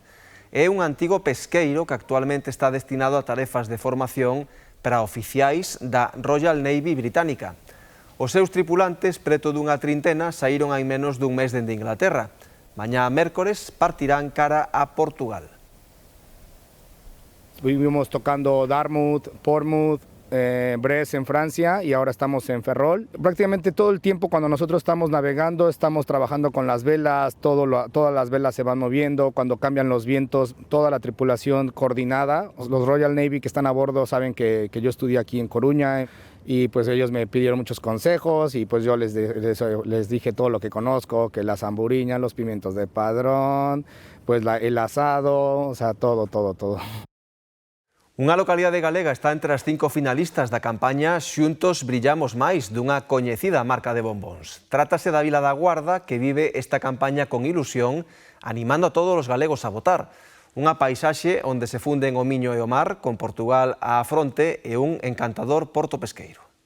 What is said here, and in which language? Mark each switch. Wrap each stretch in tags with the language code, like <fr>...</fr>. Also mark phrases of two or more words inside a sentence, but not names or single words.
<gl>É un antigo pesqueiro que actualmente está destinado a tarefas de formación para oficiais da Royal Navy británica. Os seus tripulantes, preto dunha trintena, saíron hai menos dun mes dende Inglaterra. Mañá mércores partirán cara a Portugal.</gl> <es>Vivimos tocando Dartmouth, Portsmouth, Brest en Francia y ahora estamos en Ferrol. Prácticamente todo el tiempo cuando nosotros estamos navegando estamos trabajando con las velas, todas las velas se van moviendo, cuando cambian los vientos, toda la tripulación coordinada. Los Royal Navy que están a bordo saben que yo estudié aquí en Coruña y pues ellos me pidieron muchos consejos y pues yo les dije todo lo que conozco, que la zamburiña, los pimientos de padrón, pues el asado, o sea, todo.</es> <gl>Unha localidade galega está entre as 5 finalistas da campaña Xuntos Brillamos Máis, dunha coñecida marca de bombóns. Trátase da Vila da Guarda, que vive esta campaña con ilusión, animando a todos os galegos a votar. Unha paisaxe onde se funden o Miño e o mar, con Portugal á fronte e un encantador porto pesqueiro.</gl>